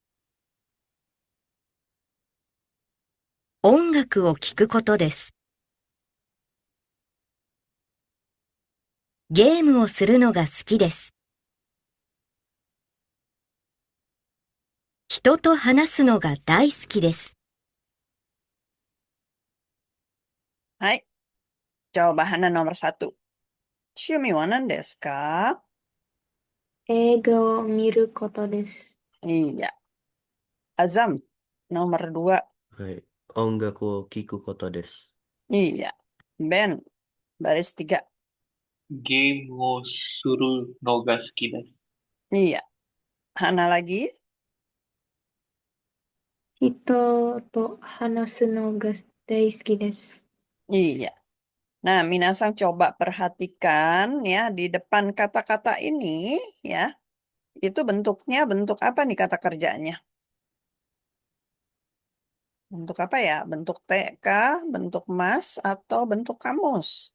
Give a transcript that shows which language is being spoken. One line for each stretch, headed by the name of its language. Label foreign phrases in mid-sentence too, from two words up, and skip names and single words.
Japanese: 音楽を聴くことです。ゲームをするのが好きです。人と話すのが大好きです。
Indonesian: Hai, jawabannya nomor 1.
Japanese: 趣味は何ですか? 映画を見ることです。
Indonesian: Iya. Azam, nomor 2.
Japanese: はい。音楽を聴くことです。
Indonesian: Iya. Ben, baris 3.
Japanese: ゲームをするのが好きです。
Indonesian: Iya. Hana lagi?
Japanese: 人と話すのが大好きです。
Indonesian: Iya. Nah, minasang coba perhatikan ya di depan kata-kata ini ya. Itu bentuknya bentuk apa nih kata kerjanya? Bentuk apa ya? Bentuk T kah? Bentuk mas atau bentuk kamus?